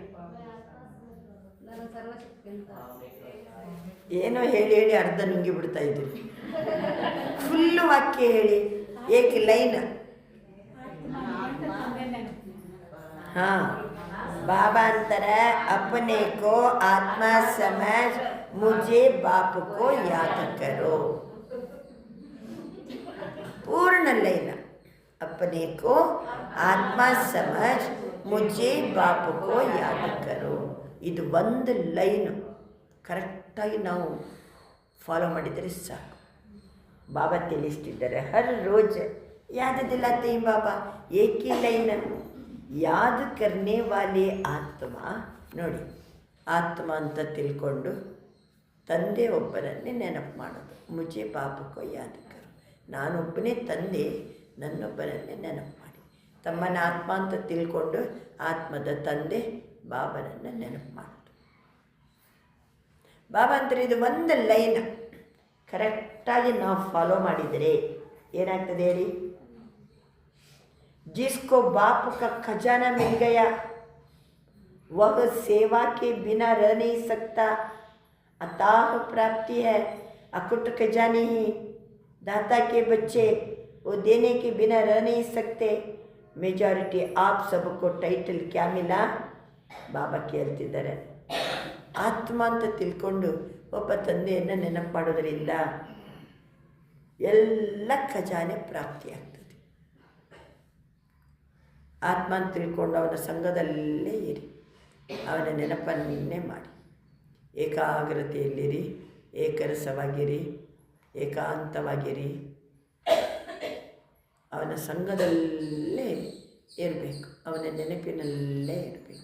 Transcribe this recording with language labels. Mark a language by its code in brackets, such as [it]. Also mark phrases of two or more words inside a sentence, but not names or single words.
[kn] ಏನೋ ಹೇಳಿ ಹೇಳಿ ಅರ್ಧ ನುಂಗಿ ಬಿಡ್ತಾ ಇದ್ದೀರಿ. ಫುಲ್ಲು ವಾಕ್ಯ ಹೇಳಿ, [hi] एक लाइन. [kn] ಹಾಂ, ಬಾಬಾ ಅಂತಾರೆ, [hi] अपने को आत्मा समझ मुझे बाप को याद करो. पूर्ण लाइन. अपने को आत्मा समझ मुझे बाप को याद करो. [kn] ಇದು ಒಂದು ಲೈನು ಕರೆಕ್ಟಾಗಿ ನಾವು ಫಾಲೋ ಮಾಡಿದರೆ ಸಾಕು. ಬಾಬಾ ತಿಳಿಸ್ತಿದ್ದಾರೆ, [hi] हर रोज़ याद दिलाते हैं बाबा. एक ही लाइन. याद करने वाले आत्मा. [kn] ನೋಡಿ, ಆತ್ಮ ಅಂತ ತಿಳ್ಕೊಂಡು ತಂದೆ ಒಬ್ಬರನ್ನೇ ನೆನಪು ಮಾಡೋದು. [hi] मुझे बापको याद करो. [kn] ನಾನೊಬ್ಬನೇ ತಂದೆ, ನನ್ನೊಬ್ಬರನ್ನೇ ನೆನಪು ಮಾಡಿ. ತಮ್ಮನ ಆತ್ಮ ಅಂತ ತಿಳ್ಕೊಂಡು ಆತ್ಮದ ತಂದೆ ಬಾಬನನ್ನು ನೆನಪು ಮಾಡೋದು. ಬಾಬಾ ಅಂತಾರೆ ಇದು ಒಂದು ಲೈನ್ ಕರೆಕ್ಟಾಗಿ ನಾವು ಫಾಲೋ ಮಾಡಿದರೆ ಏನಾಗ್ತದೆ ಹೇಳಿ. [hi] जिसको बाप का खजाना मिल गया वह सेवा के बिना रह नहीं सकता. अताह प्राप्ति है. अकुट खजाने ही दाता के बच्चे वो देने के बिना रह नहीं सकते. मेजॉरिटी आप सबको टाइटल क्या मिला. [kn] ಬಾಬಾ ಕೇಳ್ತಿದ್ದಾರೆ, ಆತ್ಮ ಅಂತ ತಿಳ್ಕೊಂಡು ಒಬ್ಬ ತಂದೆಯನ್ನು ನೆನಪು ಮಾಡೋದ್ರಿಂದ ಎಲ್ಲ ಖಜಾನೆ ಪ್ರಾಪ್ತಿಯಾಗ್ತದೆ. ಆತ್ಮ ಅಂತ ತಿಳ್ಕೊಂಡು ಅವನ ಸಂಘದಲ್ಲೇ ಇರಿ, ಅವನ ನೆನಪನ್ನೇ ಮಾಡಿ, ಏಕಾಗ್ರತೆಯಲ್ಲಿರಿ, ಏಕರಸವಾಗಿರಿ, ಏಕಾಂತವಾಗಿರಿ, ಅವನ ಸಂಘದಲ್ಲೇ ಇರಬೇಕು, ಅವನ ನೆನಪಿನಲ್ಲೇ ಇರಬೇಕು.